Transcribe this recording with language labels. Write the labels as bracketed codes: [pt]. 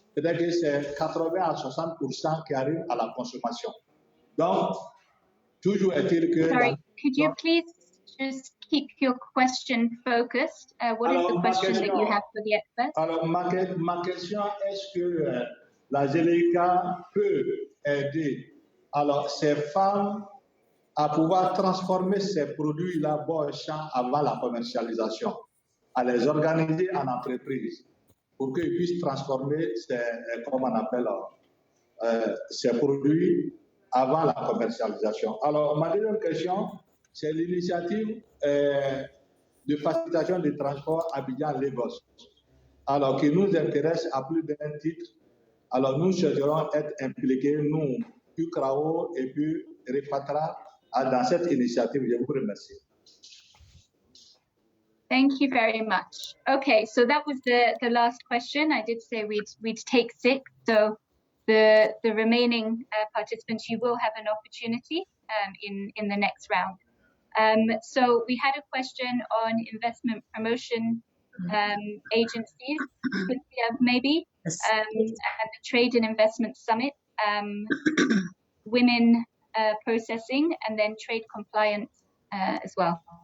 [fr] C'est-à-dire que c'est 80 à 60% qui arrivent à la consommation. Donc, toujours est-il que... [en] Sorry, could you please just keep your question focused? What is the question that you have for the experts? [fr] Alors, ma question, est-ce que la GLECA peut aider alors ces femmes à pouvoir transformer ces produits-là bon champ avant la commercialisation, à les organiser en entreprise pour qu'ils puissent transformer ces, comme on appelle, ces produits avant la commercialisation. Alors, ma deuxième question, c'est l'initiative de facilitation du transport Abidjan-Lagos. Alors, qui nous intéresse à plus d'un titre. Alors, nous souhaiterons être impliqués, nous, UCRAO et puis REFATRA, dans cette initiative. Je vous remercie. [en] Thank you very much. Okay, so that was the last question. I did say we'd take 6. So the remaining participants, you will have an opportunity in the next round. So we had a question on investment promotion agencies, maybe, and the Trade and Investment Summit, women processing, and then trade compliance as well.